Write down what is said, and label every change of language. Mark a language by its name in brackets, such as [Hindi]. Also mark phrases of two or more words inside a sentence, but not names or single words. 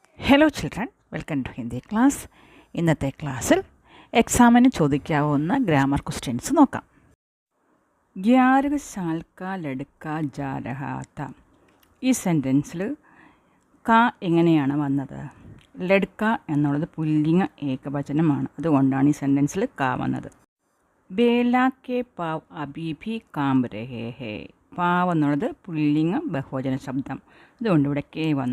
[English] Hello children, welcome to Hindi class. [Malayalam] ഇന്നത്തെ ക്ലാസ്സിൽ എക്സാമിന് ചോദിക്കാവുന്ന [English] grammar questions [Malayalam] നോക്കാം. [Hindi] 11 साल का लड़का जा रहा था. [Malayalam] ഈ സെൻറ്റൻസിൽ ക എങ്ങനെയാണ് വന്നത്? ലഡ്ക എന്നുള്ളത് പുല്ലിംഗ ഏകവചനമാണ്, അതുകൊണ്ടാണ് ഈ സെൻറ്റൻസിൽ ക വന്നത്. [Hindi] बेला के पाँव अभी भी काँप रहे हैं. [Malayalam] പാവ് എന്നുള്ളത് പുല്ലിംഗ ബഹുവചന ശബ്ദം, അതുകൊണ്ട് ഇവിടെ കെ വന്നു.